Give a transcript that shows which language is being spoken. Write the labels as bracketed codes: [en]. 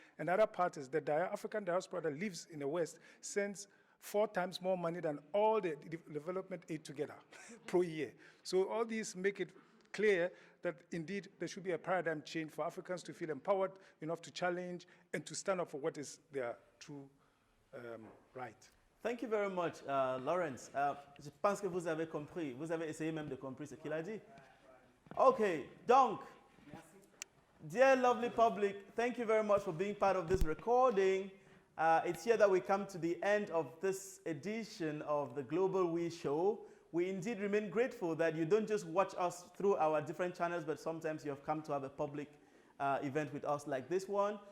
[en] And the other part is the African diaspora that lives in the West sends 4 times more money than all the development aid together per year. So all these make it clear that indeed there should be a paradigm change for Africans to feel empowered enough to challenge and to stand up for what is their true right. Thank you very much, Lawrence. [fr] Je pense que vous avez compris. Vous avez essayé même de comprendre ce qu'il a dit. [en] Okay, donc, dear lovely public, thank you very much for being part of this recording. It's here that we come to the end of this edition of the GlobalWe show. We indeed remain grateful that you don't just watch us through our different channels, but sometimes you have come to have a public event with us like this one.